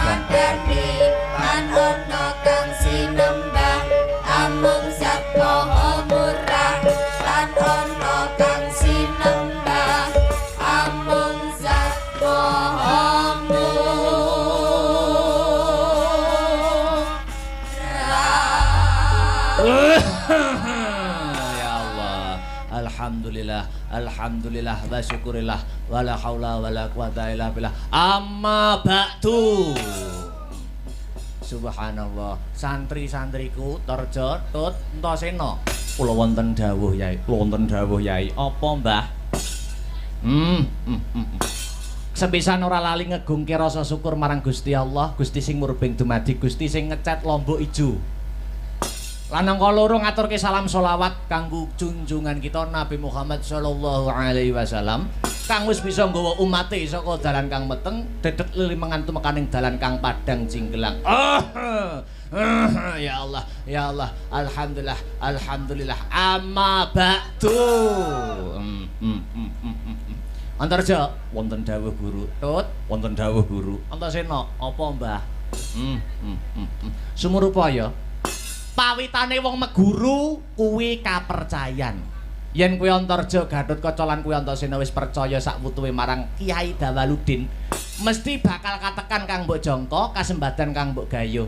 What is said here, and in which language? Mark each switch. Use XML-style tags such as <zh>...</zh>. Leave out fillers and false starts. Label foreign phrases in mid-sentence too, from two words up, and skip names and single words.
<jv>mandani lan ana kang sinembah amung zat maha murah lan ana kang sinembah amung zat maha murah.</jv> <ar>يا الله، الحمد لله، الحمد لله والشكر لله ولا حول ولا قوة إلا بالله. أما بعد. سبحان الله,</ar> <jv>santri-santriku Torjo Tut Antasena. Kula wonten dawuh Yai, kula wonten dawuh Yai. Apa, Mbah? Sepisan ora lali ngegungke rasa syukur marang Gusti Allah, Gusti sing murbeng dumadi, Gusti sing ngecat Lombok Ijo. Lan angka loro ngaturke salam sholawat kanggo junjungan kita Nabi Muhammad</jv> <ar>صلى الله عليه وسلم</ar> <jv>kang wis bisa nggawa umate saka dalan kang meteng dedet lilimengan tumekaning dalan kang padang jinggelang.</jv> <ar>يا الله، يا الله، الحمد لله، الحمد لله. أما بعد.</ar> <jv>Antarja wonten dawuh guru. Tut wonten dawuh guru. Antasena apa, Mbah? Sumurupaya pawitane wong meguru kuwi kapercayan. Yen kuwi Antarja Gatotkaca lan kuwi Antasena wis percaya sak wutuhe marang Kiai Dawaluddin, mesti bakal katekan kang mbok jangka, kasembadan kang mbok gayuh.</jv>